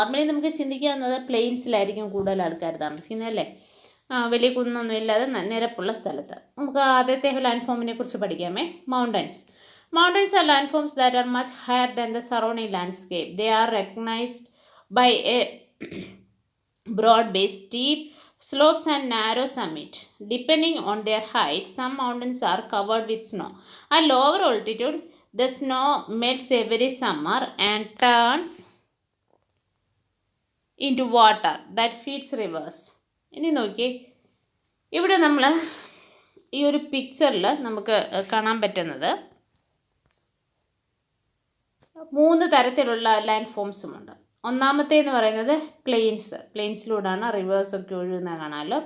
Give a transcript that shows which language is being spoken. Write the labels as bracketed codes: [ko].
[ml] നമുക്ക് ചിന്തിക്കാവുന്നത് പ്ലെയിൻസിലായിരിക്കും കൂടുതൽ ആൾക്കാർ താമസിക്കുന്നത്, അല്ലേ? വലിയ കുന്നൊന്നും ഇല്ലാതെ നിരപ്പുള്ള സ്ഥലത്ത്. നമുക്ക് ആദ്യത്തെ ലാൻഡ് ഫോമിനെ കുറിച്ച് പഠിക്കാമേ. [en] Mountains are landforms that are much higher than the surrounding landscape. They are recognized by a broad base, steep slopes and narrow summit. Depending on their height, some mountains are covered with snow. At lower altitude, the snow melts every summer and turns into water that feeds rivers. [ml] ഇനി നോക്കി, ഇവിടെ നമ്മൾ ഈ ഒരു പിക്ചറിൽ നമുക്ക് കാണാൻ പറ്റുന്നത് 3 തരത്തിലുള്ള ലാൻഡ് ഫോംസുമുണ്ട്. ഒന്നാമത്തേന്ന് പറയുന്നത് പ്ലെയിൻസിലൂടെയാണ് റിവേഴ്സൊക്കെ ഒഴുകുന്നത് കാണാമല്ലോ.